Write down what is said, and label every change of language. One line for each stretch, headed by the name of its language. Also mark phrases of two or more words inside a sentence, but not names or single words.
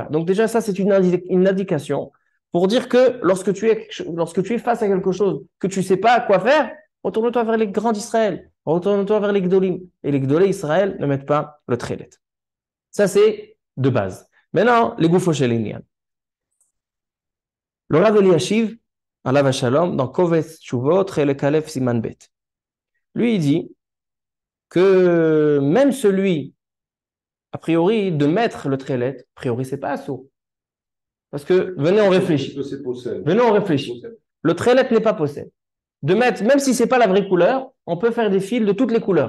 French: Donc déjà, ça, c'est une indication pour dire que lorsque tu es face à quelque chose que tu ne sais pas quoi faire, retourne-toi vers les grands d'Israël, retourne-toi vers les Gdolim. Et les
Hebrew: גדולי ישראל
French: ne mettent pas le trelet. Ça, c'est de base. Maintenant, les
Hebrew: גופו של ענין.
French: Le Rav Eliashiv,
Hebrew: עליו השלום,
French: dans Kovetz Tshuvot,
Hebrew: חלק א סימן ב.
French: Lui, il dit que même celui, a priori, de mettre le trelet, a priori, c'est pas assaut. Parce que, venez, on réfléchit. Venez, on réfléchit. Le trelet n'est pas possède. De mettre, même si c'est pas la vraie couleur, on peut faire des fils de toutes les couleurs.